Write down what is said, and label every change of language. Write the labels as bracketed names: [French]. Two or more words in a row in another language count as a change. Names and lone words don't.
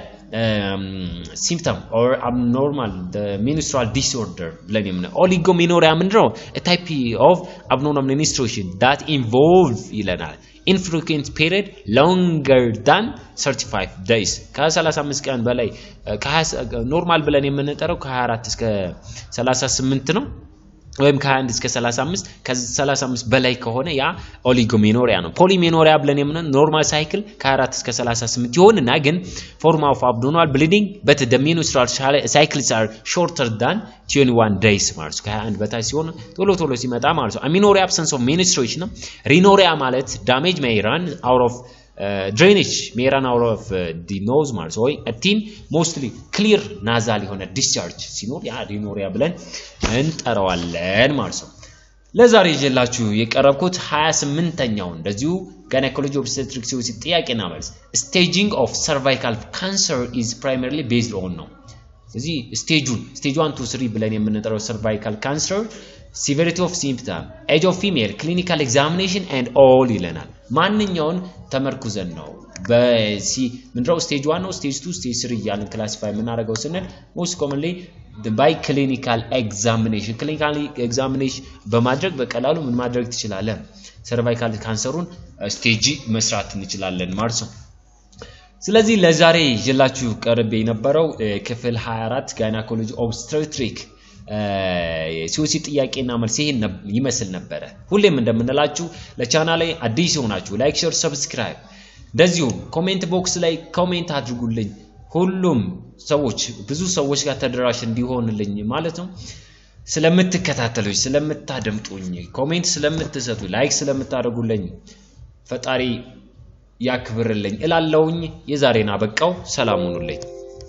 [English] symptom or abnormal the menstrual disorder [Amharic] ብለን የምንጠራው oligomenorrhea ምንድነው [English] a type of abnormal menstruation that involve [Amharic] ይለናል [English] infrequent period longer than 35 days [Amharic] ከ35 ቀን በላይ ኖርማል ብለን የምንጠራው ከ24 እስከ 38 ነው ወይም ከ21 እስከ 35 ከ35 በላይ ከሆነ ያ oligomenorrhea ነው polymenorrhea ብለን የምንጠራው ኖርማል ሳይክል ከ24 እስከ 38 ይሆንና ግን [English] form of abdominal bleeding but the menstrual cycles are shorter than 21 days [Amharic] ማለት ነው ከ21 በታች ሲሆን ቶሎ ሲመጣ ማለት ነው [English] amenorrhea absence of menstruation ነው rhinorrhea ማለት damage may run out of drainage may run out of the nose [Amharic] ማለት ነው [English] a thin mostly clear nasal [Amharic] የሆነ discharge ሲኖር ያ rhinorrhea ብለን እንጠራዋለን ማለት ነው ለዛሬ ይዤላችሁ የቀረብኩት 28ኛው እንደዚሁ [English] gynecology obstetrics COC [Amharic] ጥያቄና መልስ [English] staging of cervical cancer is primarily based on [Amharic] ነው ስለዚህ [English] stage 1 to 3 [Amharic] ብለን የምንጠራው [English] cervical cancer severity of symptom age of female clinical examination and all [Amharic] ይለናል ማንኛውን ተመርኩዘን ነው በሲ ምንድነው [English] stage 1 ነው stage 2 stage 3 ያለን classify [Amharic] የምናደርገው ስንል [English] most commonly by clinical examination [Amharic] በማድረግ በቀላሉ ምን ማድረግ ትችላለን cervical cancerውን stage መስራት እንችላለን ማለት ነው ስለዚህ ለዛሬ ይዤላችሁ ቀርቤ የነበረው ክፍል 24 [English] gynecology obstetrics [Amharic] ሲኦሲ ጥያቄና መልስ ይሄን ይመስል ነበር ሁሌም እንደምንላችሁ ለቻናሌ አዲስ ሆናችሁ [English] like share subscribe [Amharic] እንደዚሁ [English] comment box [Amharic] ላይ ኮሜንት አድርጉልኝ ሁሉም ሰዎች ብዙ ሰዎች ጋር ተደራሽ እንዲሆንልኝ ማለት ነው ስለምትከታተሉኝ ስለምታደምጡኝ ኮሜንት ስለምትሰጡ ላይክ ስለምታደርጉልኝ ፈጣሪ ያክብርልኝ እላለሁኝ የዛሬና በቃው ሰላም ሁኑልኝ